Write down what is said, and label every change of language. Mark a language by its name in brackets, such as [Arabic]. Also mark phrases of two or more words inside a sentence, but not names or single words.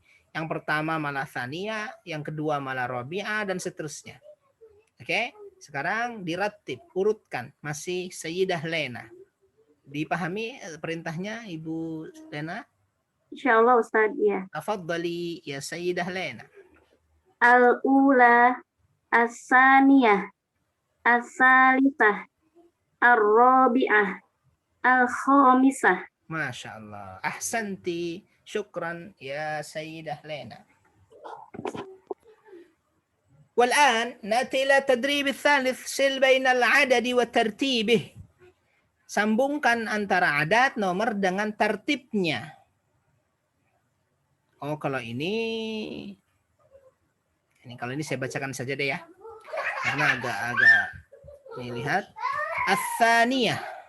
[Indonesian] Yang pertama malah tsaniyah, yang kedua malah rabi'ah dan seterusnya. Oke? Sekarang dirattib, urutkan. Masih Sayyidah Lena. Dipahami perintahnya Ibu Lena? Insyaallah Ustaz, ya. [Arabic] تفضلي يا سيدة لينا. الأولى، الثانية، الثالثة، الرابعة, الخامسة. ما شاء الله. أحسنت. شكرا يا سيدة لينا. والآن نأتي إلى التدريب الثالث سل بين العدد وترتيبه. [Indonesian] Sambungkan antara adat nomor dengan tertibnya. Oh, kalau ini kalau ini saya bacakan saja deh ya. Karena agak ini lihat. Ats-tsaniyah.